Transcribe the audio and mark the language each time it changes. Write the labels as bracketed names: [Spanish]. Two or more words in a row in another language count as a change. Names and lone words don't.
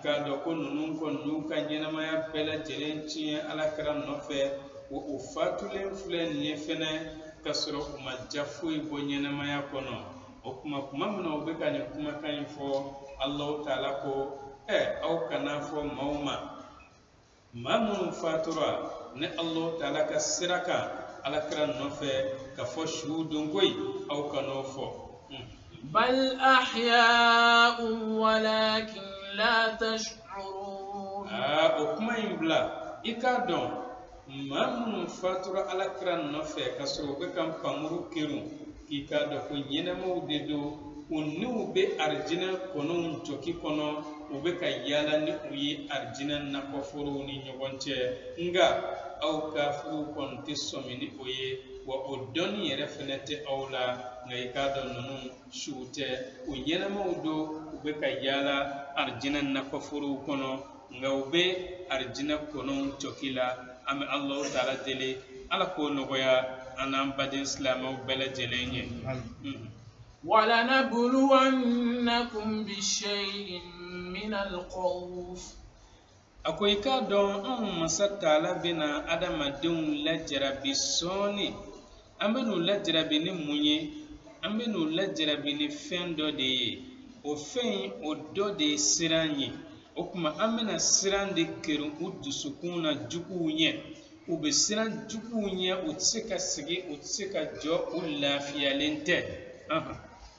[Bambara] k'a dɔn ko ninnu kɔni n'u ka ɲɛnamaya bɛɛ lajɛlen tiɲɛ Alakira nɔfɛ o fatulen filɛ nin ye fɛnɛ ka sɔrɔ u ma ja foyi bɔ ɲɛnamaya kɔnɔ o kuma min na u bɛ ka nin kumakan in fɔ Allahu Ta'ala ko aw kana fɔ maaw ma maa minnu fatura ni Allahu Ta'ala ka sira kan Alakira nɔfɛ ka fɔ su don koyi aw kan'o fɔ [Arabic] بل أحياء ولكن لا تشعرون [Bambara] o kuma in bila i k'a dɔn maa minnu fatura Alakira nɔfɛ ka sɔrɔ u bɛ ka panmuru kerun k'i k'a dɔn ko ɲɛnamaw de don u n'u bɛ arijinɛ kɔnɔw jɔki kɔnɔ u bɛ ka yaala ni u ye arijinɛ nakɔforow ni ɲɔgɔn cɛ nka aw kafiru kɔni tɛ sɔmi ni o ye wa o dɔnni yɛrɛ fɛnɛ tɛ aw la nka i k'a dɔn ninnu suw tɛ u ɲɛnamaw don u bɛ ka yaala arijinɛ nakɔforow kɔnɔ nka u bɛ arijinɛ kɔnɔw jɔki la an bɛ Allahu Ta'ala deli Ala k'o nɔgɔya an n'an baden silamɛw bɛɛ lajɛlen ye [Arabic] ولنبلونكم بشيء من الخوف [Bambara] a ko i k'a dɔn anw masa Ta'ala bɛna adamadenw lajarabi sɔɔni an bɛ n'u lajarabi ni mun ye an bɛ n'u lajarabi ni fɛn dɔ de ye o fɛn o dɔ de ye siran ye o kuma an bɛna siran de kɛrin u dusukun na juguw ɲɛ u bɛ siran juguw ɲɛ u tɛ se ka sigi u tɛ se ka jɔ u lafiyalen tɛ